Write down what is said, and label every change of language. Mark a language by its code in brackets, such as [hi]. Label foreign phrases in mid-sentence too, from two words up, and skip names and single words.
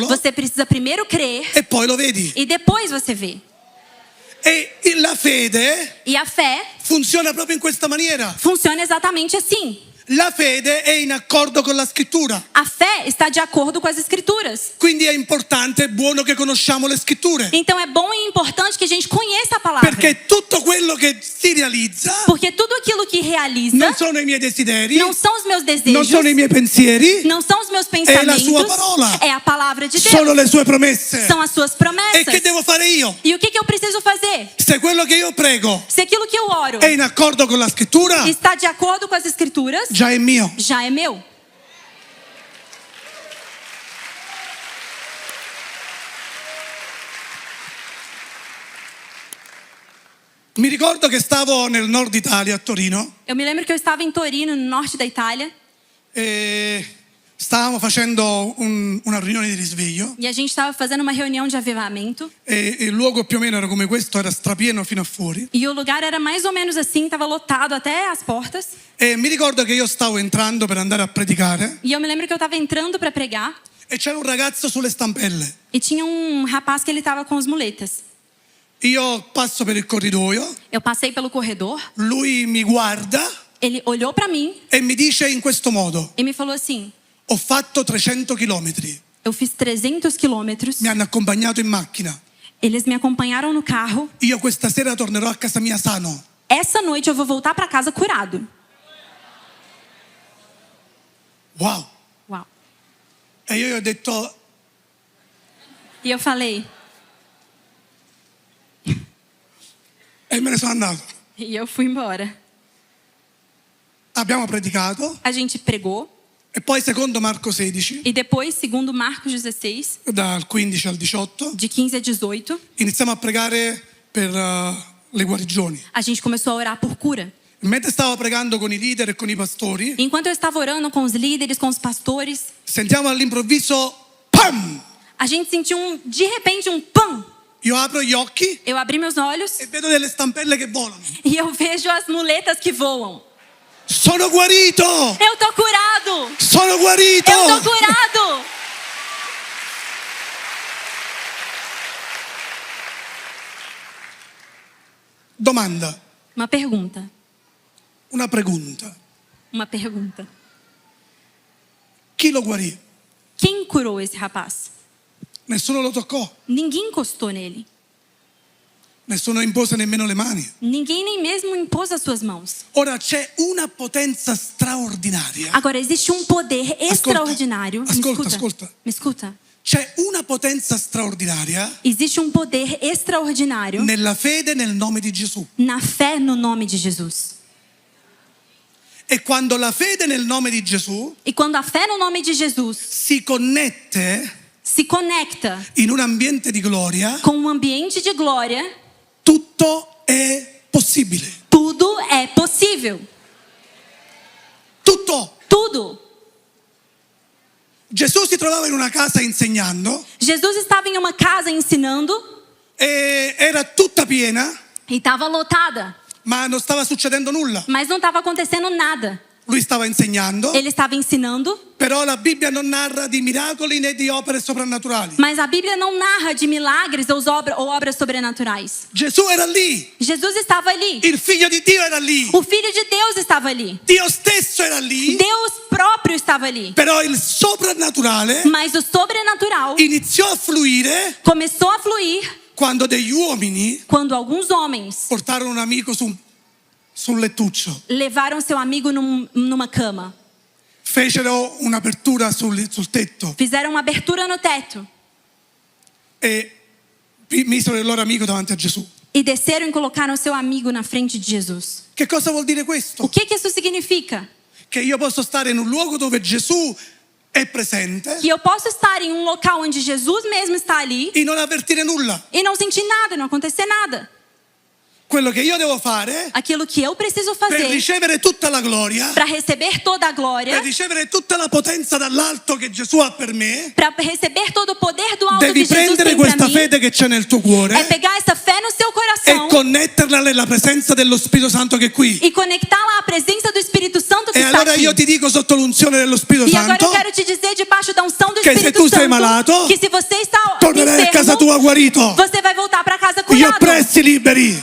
[pt] você precisa primeiro crer [it] e poi lo vedi. [pt] e depois você vê. [it] E la fede [pt] E a fé [it] funziona proprio in questa maniera. [pt] funciona exatamente assim. [it] La fede è in accordo con la scrittura. [pt] A fé está de acordo com as escrituras. [it] Quindi è importante, è buono che conosciamo le scritture. [pt] Então é bom e importante que a gente conheça a palavra. [it] Perché tutto quello che si realizza [pt] Porque tudo aquilo que realiza [it] non sono i miei desideri, [pt] não são os meus [it] non [pt] desejos, [it] sono i miei pensieri, [pt] não são os meus [it] è la [pt] pensamentos, [it] sua parola. [pt] é a palavra de Deus. [it] sono le sue promesse. [pt] São as suas E promessas. [it] che devo fare io? [pt] E o que eu preciso fazer? [it] Se quello che io prego [pt] Se aquilo que eu oro [it] è in accordo con la scrittura, [pt] está de acordo com as escrituras, [it] già è mio. [pt] já é meu. [it] Mi ricordo che stavo nel nord Italia, a Torino, [pt] Eu me lembro que eu estava em Torino, no norte da Itália, [it] e stavamo facendo una riunione di risveglio [pt] e a gente estava fazendo uma reunião de avivamento. [it] e il luogo più o meno era come questo, era strapieno fino a fuori. [pt] E o lugar era mais ou menos assim, estava lotado até as portas. [it] E mi ricordo che io stavo entrando per andare a predicare [pt] E eu me lembro que eu estava entrando para pregar [it] e c'era un ragazzo sulle stampelle. [pt] e tinha um rapaz que ele estava com as muletas. [it] Io passo per il corridoio, [pt] Eu passei pelo corredor, [it] lui mi guarda [pt] ele olhou para mim [it] e mi dice in questo modo: [pt] e me falou assim: [it] ho fatto 300 chilometri, [pt] eu fiz 300 quilômetros, [it] mi hanno accompagnato in macchina, [pt] eles me acompanharam no carro. [it] io questa sera tornerò a casa mia sano. [pt] Essa noite eu vou voltar para casa curado. [it] Wow. [pt] Uau. [it] E io gli ho detto: [pt] E eu falei, [it] e me ne sono andato. [pt] E eu fui embora. [it] Abbiamo predicato [pt] A gente pregou. [it] e poi secondo Marco 16, [pt] E depois, segundo Marcos 16, [it] dal 15 al 18, [pt] de 15 a 18, [it] iniziamo a pregare per le guarigioni. [pt] a gente começou a orar por cura. [it] Mentre stavo pregando con i leader e con i pastori, [pt] Enquanto eu estava orando com os líderes, com os pastores, [it] sentiamo all'improvviso PAM! [pt] a gente sentiu de repente um pam. [it] Io apro gli occhi [pt] Eu abri meus olhos [it] e vedo delle stampelle che volano. [pt] e eu vejo as muletas que voam. [it] Sono guarito! [pt] Eu tô curado! [it] Sono guarito! [pt] Eu tô curado! [it] Domanda, [pt] Uma pergunta. [es] una pregunta. [pt] Uma pergunta. [it] Chi lo guarì? [pt] Quem curou esse rapaz? [it] Nessuno lo toccò, [pt] Ninguém encostou nele. [it] nessuno impose nemmeno le mani. [pt] Ninguém nem mesmo impôs as suas mãos. [it] Ora c'è una potenza straordinaria. [pt] Agora, existe um poder extraordinário. [it] Ascolta, ascolta. [pt] Me escuta. [it] C'è una potenza straordinaria [pt] Existe um poder extraordinário [it] nella fede nel nome di Gesù. [pt] na fé no nome de Jesus. [it] E quando la fede nel nome di Gesù [pt] E quando a fé no nome de Jesus [it] si connette [pt] se conecta [it] in un ambiente di gloria, [pt] com um ambiente de glória, [it] tutto è possibile. [pt] tudo é possível. [it] Tutto. [pt] Tudo. [it] Gesù si trovava in una casa insegnando [pt] Jesus estava em uma casa ensinando [it] e era tutta piena, [pt] e estava lotada, [it] ma non stava succedendo nulla. [pt] mas não estava acontecendo nada. [it] Lui stava insegnando, [pt] Ele estava ensinando, [it] però la Bibbia non narra di miracoli né di opere soprannaturali. [pt] mas a Bíblia não narra de milagres ou obras sobrenaturais. [it] Gesù era lì, [pt] Jesus estava ali. [it] il figlio di Dio era lì, [pt] O Filho de Deus estava ali. [it] Dio stesso era lì, [pt] Deus próprio estava ali. [it] però il soprannaturale [pt] Mas o sobrenatural [it] iniziò a fluire [pt] começou a fluir [it] quando degli uomini [pt] quando alguns homens [it] portarono un amico sul lettuccio, [pt] levaram seu amigo numa cama. [it] fecero un'apertura sul tetto [pt] Fizeram uma abertura no teto [it] e misero il loro amico davanti a Gesù. [pt] e desceram e colocaram seu amigo na frente de Jesus. [it] Che cosa vuol dire [pt] O [it] questo? [pt] que isso significa? [it] Che io posso stare in un luogo dove Gesù è presente [pt] Que eu posso estar em um local onde Jesus mesmo está ali [it] e non avvertire nulla. [pt] e não sentir nada, não acontecer nada. [it] Quello che io devo fare [pt] Aquilo que eu preciso [it] per [pt] fazer [it] ricevere tutta la gloria, [pt] para receber toda a glória, [it] per ricevere tutta la potenza dall'alto che Gesù ha per me, [pt] para receber todo o poder do alto [it] devi [pt] que Jesus [it] prendere [pt] tem para [it] questa [pt] mim, [it] fede che c'è nel tuo [pt] é [it] cuore [pt] pegar essa fé no seu [it] e [pt] coração [it] connetterla nella presenza dello Spirito Santo che è qui. [pt] e conectá-la à presença do Espírito Santo que [it] E [pt] está [it] allora [pt] aqui. [it] io ti dico sotto l'unzione dello Spirito [pt] E agora [it] Santo, [pt] eu quero te dizer debaixo da unção do [it] che se [pt] Espírito [it] tu sei [pt] Santo [it] malato, [pt] que se você está [it] tornerai a casa tua [pt] enfermo, [it] guarito, [pt] você vai voltar para casa [it] gli [pt] curado, [it] oppressi liberi,